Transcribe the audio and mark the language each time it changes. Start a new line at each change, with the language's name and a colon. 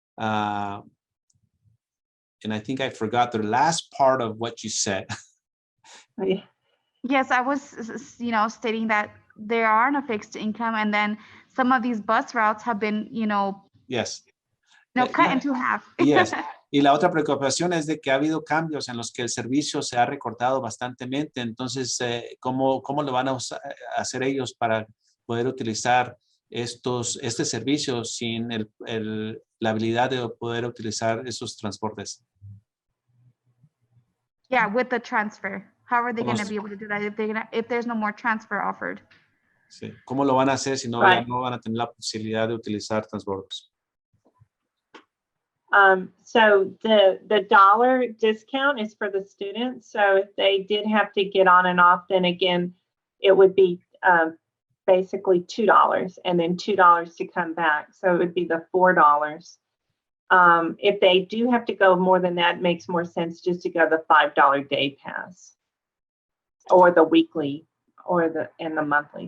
English: And I think I forgot the last part of what you said. Yes, I was, stating that they are on a fixed income, and then some of these bus routes have been, Yes. cut into half. Yes.
Spanish: Y la otra preocupación es de que ha habido cambios en los que el servicio se ha recortado bastantemente. Entonces, ¿cómo lo van a hacer ellos para poder utilizar este servicio sin la habilidad de poder utilizar esos transportes?
English: Yeah, with the transfer. How are they going to be able to do that if there's no more transfer offered?
Spanish: Sí. ¿Cómo lo van a hacer si ya no van a tener la posibilidad de utilizar transportes?
English: So the dollar discount is for the students. So if they did have to get on and off, then again, it would be basically $2 and then $2 to come back. So it would be the $4. If they do have to go more than that, it makes more sense just to go the $5 day pass or the weekly or the monthly.